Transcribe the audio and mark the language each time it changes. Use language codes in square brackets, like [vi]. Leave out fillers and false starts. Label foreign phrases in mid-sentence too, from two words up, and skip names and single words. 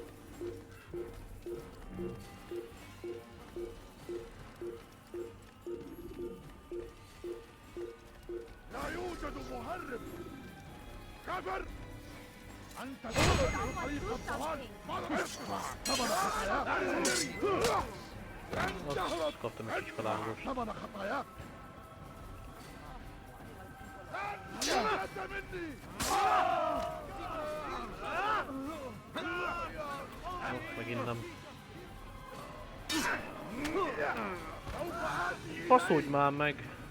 [ar] لا يوجد مهرب. كفر. أنت تتبع طريق الضلال. ماذا يصنع؟ ثمن خطاياك. [hu] Kaptam egy kis kalángost. [ar] ثمن خطاياك. أنت مني. [hu] Megint nem. Faszódj már meg!